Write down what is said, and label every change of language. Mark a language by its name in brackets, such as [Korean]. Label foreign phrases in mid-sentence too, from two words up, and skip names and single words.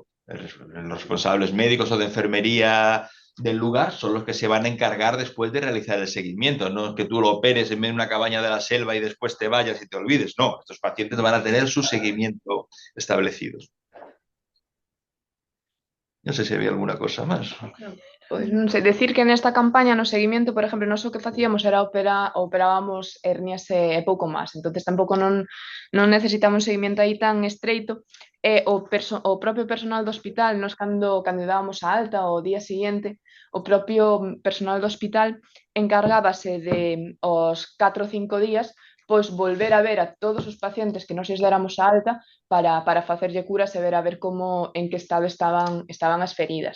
[Spanish] Los responsables médicos o de enfermería del lugar son los que se van a encargar después de realizar el seguimiento. No es que tú lo operes en una cabaña de la selva y después te vayas y te olvides. No, estos pacientes van a tener su seguimiento establecido. No sé si había alguna cosa más. [Galician] Pois non sei, decir que nesta campaña no seguimento, por exemplo, nós o que facíamos era operábamos hernias e pouco máis, entonces tampouco non necesitamos un seguimento aí tan estreito. O propio personal do hospital, nós cando dábamos a alta o día seguinte, o propio personal do hospital encargábase de os 4 ou 5 días pois volver a ver a todos os pacientes que nós lles déramos a alta para facerlle curas e ver a ver como en que estado estaban as feridas.